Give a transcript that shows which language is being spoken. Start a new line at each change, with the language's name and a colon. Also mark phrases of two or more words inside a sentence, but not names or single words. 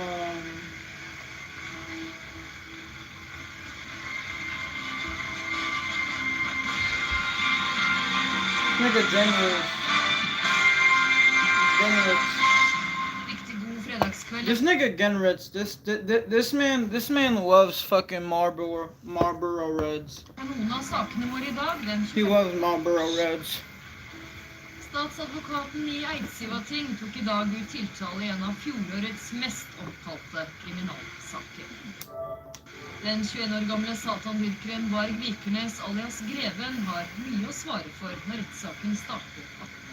English: This nigga Genritz, this man loves fucking Marlboro Reds. He loves Marlboro Reds.
Norwegian: Statsadvokaten i Eidsivating tok I dag ut tiltale I en av fjorårets mest omtalte kriminalsaker. Den 21 år gamle satandyrkeren Varg Vikernes alias Greven har mye å svare for når rettssaken starter 18.